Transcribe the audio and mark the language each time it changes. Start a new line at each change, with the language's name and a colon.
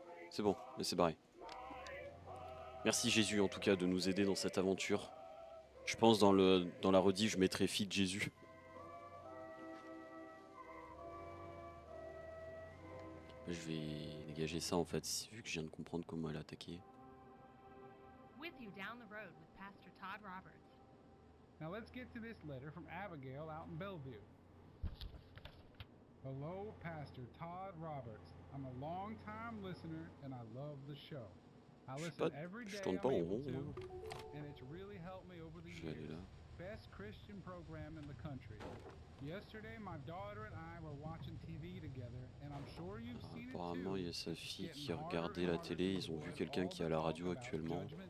French: C'est bon, mais c'est barré. Merci Jésus en tout cas de nous aider dans cette aventure. Je pense dans la rediff, je mettrai fille de Jésus. Je vais dégager ça en fait, vu que je viens de comprendre comment elle a attaqué.
English: With you down the road with Pastor Todd Roberts. Now let's get to this letter from Abigail out in Bellevue. Hello, Pastor Todd Roberts. I'm a long-time listener and I love the show. I listen every day I'm able to, and it's really helped me over the years. Best Christian program in the country. Yesterday, my daughter and I were watching TV together, and I'm sure you've seen it too.
French: Apparemment, il y a sa fille qui regardait la télé. Ils ont vu quelqu'un qui est à la radio actuellement.